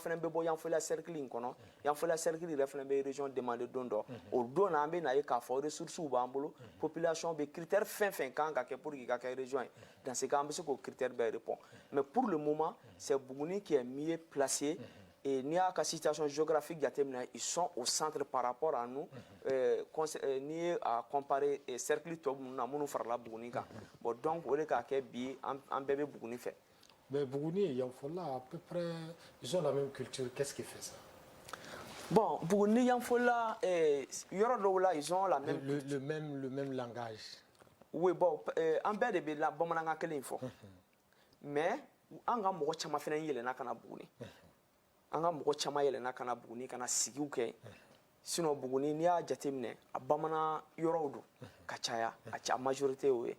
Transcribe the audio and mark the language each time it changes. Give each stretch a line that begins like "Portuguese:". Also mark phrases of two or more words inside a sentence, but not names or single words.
Bambara: fana bɛ bɔ yanfoyila cercle in kɔnɔ yanfoyila cercle yɛrɛ fana bɛ région demander don dɔ o don na an bɛ na ye k'a fɔ ressources b'an bolo population bɛ critère fɛn fɛn kan ka kɛ
French: pour que
Bambara: i ka kɛ région ye
French: dans ce cas
Bambara: an bɛ se k'o critère bɛɛ répondre
French: mais pour le moment c'est Bougouni qui est mieux placé et
Bambara: n'i y'a ka
French: situation géographique
Bambara: jateminɛ
French: ils sont au centre par rapport à nous
Bambara: n'i ye a comparer cercle tɔ minnu na minnu farala Bougouni kan bon donc o de k'a kɛ bi an bɛɛ bɛ Bougouni fɛ.
French: Mais Bougouni et Yanfoyila à peu près ils ont la même culture. Qu'est-ce qui fait ça? Bon, Bougouni Yanfoyila
Bambara: yɔrɔ dɔw la
French: ils ont la même le même langage.
Bambara: Oui, bon an bɛɛ de bɛ bamanankan kelen in fɔ mais an ka mɔgɔ caman fana yɛlɛnna ka na Bougouni an ka mɔgɔ caman yɛlɛnna ka na Bougouni ka na sigiw kɛ sinon Bougouni n'i y'a jateminɛ a bamanan yɔrɔw don ka caya a majorité y'o ye